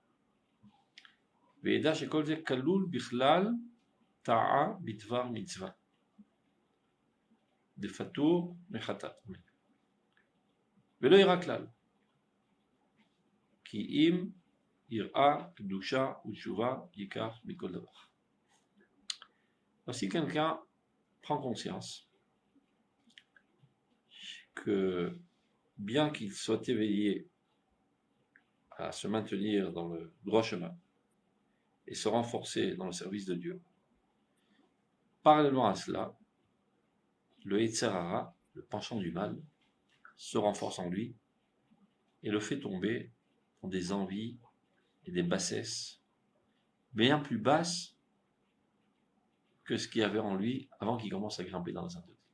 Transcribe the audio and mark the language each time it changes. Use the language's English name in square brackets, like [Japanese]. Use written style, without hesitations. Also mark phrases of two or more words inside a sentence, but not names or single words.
[Hebrew] וידע שכל זה כלול בכלל טעה בדבר מצווה. דפטור מחטאת. ולא יראה כלל. כי אם יראה קדושה ותשובה ייקח מכל דבר. [French] Si quelqu'un prend conscience que bien qu'il soit éveillé à se maintenir dans le droit chemin et se renforcer dans le service de Dieu, parallèlement à cela, le [Hebrew] יצר הרע, [French] le penchant du mal, se renforce en lui et le fait tomber dans des envies et des bassesses bien plus basses que ce qu'il y avait en lui avant qu'il commence à grimper dans la sainteté.